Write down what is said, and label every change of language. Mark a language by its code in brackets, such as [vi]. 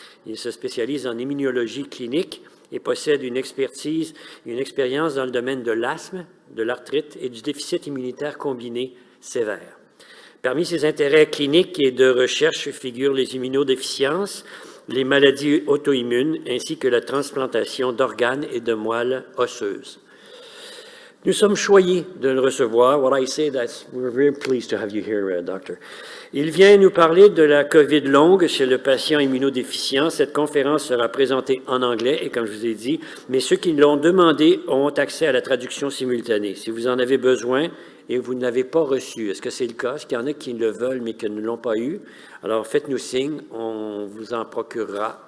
[fr] Il se spécialise en immunologie clinique et possède une expertise et une expérience dans le domaine de l'asthme, de l'arthrite et du déficit immunitaire combiné sévère. Parmi ses intérêts cliniques et de recherche figurent les immunodéficiences, les maladies auto-immunes ainsi que la transplantation d'organes et de moelles osseuses. Nous sommes choyés de le recevoir. [en] What I say that we're very pleased to have you here, Doctor. [fr] Il vient nous parler de la COVID longue chez le patient immunodéficient. Cette conférence sera présentée en anglais et comme je vous ai dit, mais ceux qui l'ont demandé ont accès à la traduction simultanée. Si vous en avez besoin et vous ne l'avez pas reçu, est-ce que c'est le cas? Est-ce qu'il y en a qui le veulent mais qui ne l'ont pas eu? Alors faites-nous signe, on vous en procurera.